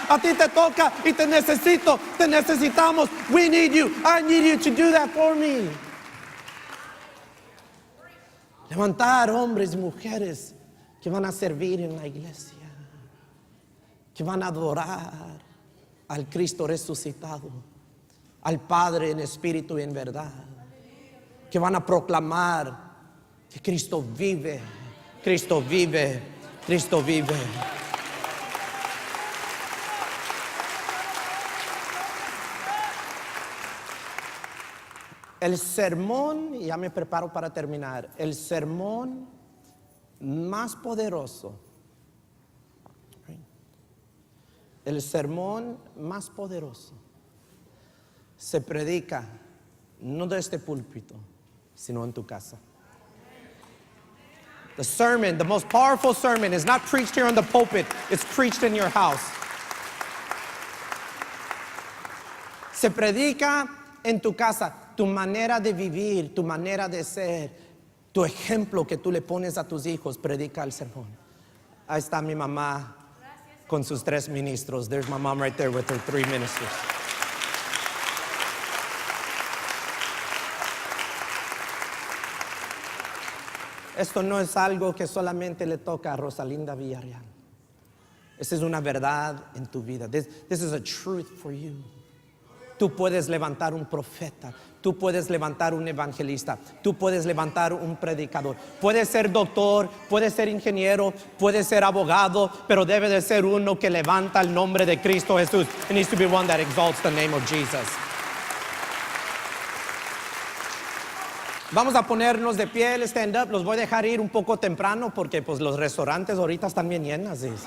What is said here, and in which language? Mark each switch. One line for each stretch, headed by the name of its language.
Spanish: A ti te toca y te necesito, te necesitamos.
English: We need you, I need you to do that for me.
Spanish: Levantar hombres y mujeres que van a servir en la iglesia, que van a adorar al Cristo resucitado, al Padre en espíritu y en verdad, que van a proclamar que Cristo vive, Cristo vive, Cristo vive. El sermón, y ya me preparo para terminar, el sermón más poderoso, el sermón más poderoso se predica no de este púlpito, sino en tu casa.
English: The sermon, the most powerful sermon, is not preached here on the pulpit, it's preached in your house.
Spanish: Se predica en tu casa, tu manera de vivir, tu manera de ser, tu ejemplo que tú le pones a tus hijos, predica el sermón. Ahí está mi mamá con sus 3 ministros.
English: There's my mom right there with her 3 ministers.
Spanish: Esto no es algo que solamente le toca a Rosalinda Villarreal. Esta es una verdad en tu vida.
English: This is a truth for you.
Spanish: Tú puedes levantar un profeta, tú puedes levantar un evangelista, tú puedes levantar un predicador. Puedes ser doctor, puedes ser ingeniero, puedes ser abogado, pero debe de ser uno que levanta el nombre de Cristo Jesús.
English: It needs to be one that exalts the name of Jesus.
Spanish: Vamos a ponernos de pie, el stand up. Los voy a dejar ir un poco temprano porque pues los restaurantes ahorita están bien llenas.